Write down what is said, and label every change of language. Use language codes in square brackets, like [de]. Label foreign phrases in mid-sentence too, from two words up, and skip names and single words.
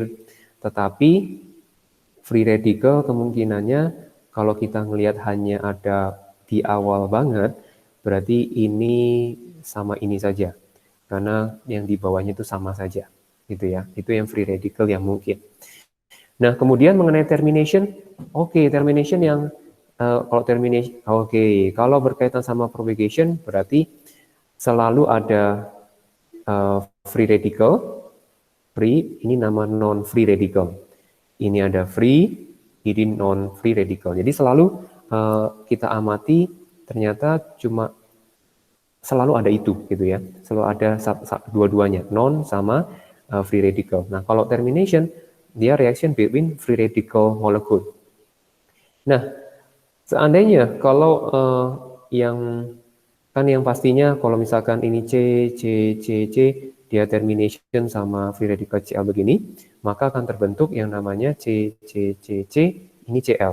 [id] Tetapi [en] free radical [id] kemungkinannya kalau kita ngelihat hanya ada di awal banget, berarti ini sama ini saja. karena yang di bawahnya itu sama saja, gitu ya. Itu yang [en] free radical [id] yang mungkin. Nah, kemudian mengenai termination, termination yang kalau termination, kalau berkaitan sama propagation berarti selalu ada [en] free radical, [id] free ini nama [en] non free radical. [id] Ini ada free, ini [en] non free radical. [id] Jadi selalu kita amati ternyata cuma selalu ada itu gitu ya. Selalu ada dua-duanya, non sama [en] free radical. [id] Nah, kalau termination dia [en] reaction between free radical molecule. [id] Nah, seandainya kalau yang pastinya kalau misalkan ini C, dia termination sama [en] free radical [id] Cl begini, maka akan terbentuk yang namanya C, ini Cl.